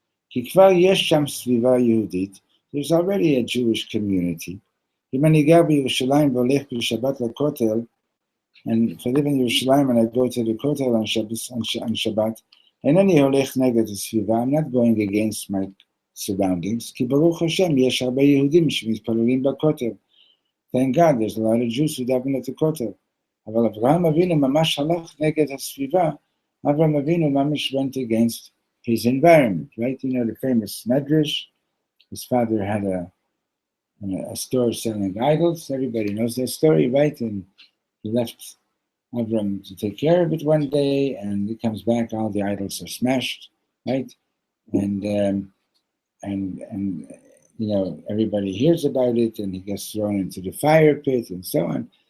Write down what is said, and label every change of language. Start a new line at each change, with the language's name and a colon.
Hebrew: כי כבר יש שם סביבה יהודית,
English: there's already a Jewish community.
Hebrew: אם אני גר בירושלים והולך בשבת לכותל,
English: and if I live in Yerushalayim and I go to the kotel on Shabbat,
Hebrew: אינני הולך נגד הסביבה,
English: I'm not going against my surroundings,
Hebrew: כי ברוך השם יש הרבה יהודים שמתפללים בכותל.
English: Thank God, there's a lot of Jews who daven at the kotel.
Hebrew: אבל אברהם אבינו ממש הלך נגד הסביבה, אברהם אבינו ממש
English: went against his environment, right? You know the famous Medrash, his father had a store selling idols, everybody knows that story, right? And he left Avram to take care of it one day, and he comes back, all the idols are smashed, right? And you know, everybody hears about it, and he gets thrown into the fire pit and so on.